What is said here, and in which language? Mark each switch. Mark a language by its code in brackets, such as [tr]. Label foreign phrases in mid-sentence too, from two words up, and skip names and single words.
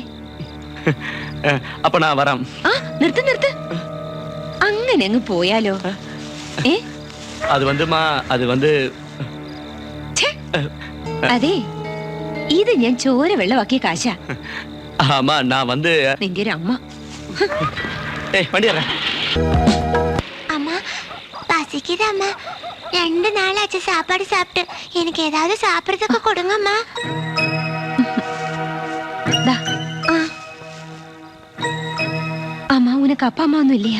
[ml] അപ്പൊ നാ വരാം. ആ നിർത്ത് നിർത്ത്. അങ്ങനെ അങ്ങ് പോയാലോ? അതെ, ഇത് ഞാൻ ചോര വെള്ളമാക്കിയ കാശാ. നിന്റെ ഒരു അമ്മ. [ta] அம்மா பசிக்குது அம்மா. 2 நாளாச்சு சாப்பாடு சாப்பிட்டு. எனக்கு ஏதாவது சாப்பிடுறதுக்கு கொடுங்கம்மா. அம்மா உனக்கு அப்பா அம்மா ஒன்றும் இல்லையா?